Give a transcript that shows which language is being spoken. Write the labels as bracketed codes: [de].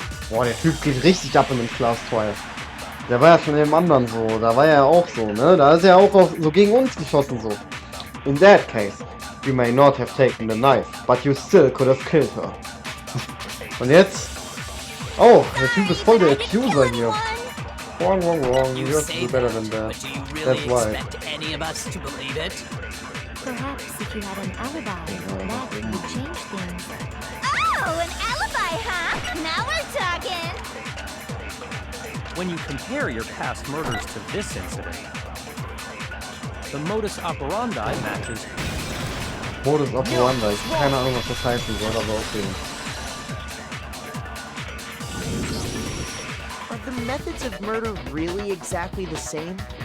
[de] Boah, der Typ geht richtig ab in dem Class Trial. Der war ja schon in dem anderen so, da war er ja auch so, ne? Da ist er auch so gegen uns geschossen so. [en] In that case, you may not have taken the knife, but you still could have killed her. [de] Und jetzt? Oh, der Typ ist voll der Accuser hier. [en] Wrong, wrong, wrong. You have to do better than that. But do you really That's why. expect any of us to believe it? Perhaps if you had an alibi, that would change things. Oh, an alibi, huh? Now we're talking. When you compare your past murders to this incident, the modus operandi matches. Modus operandi. [de] Keine Ahnung, was das heißen soll, aber okay. [en] Are the methods of murder really exactly the same?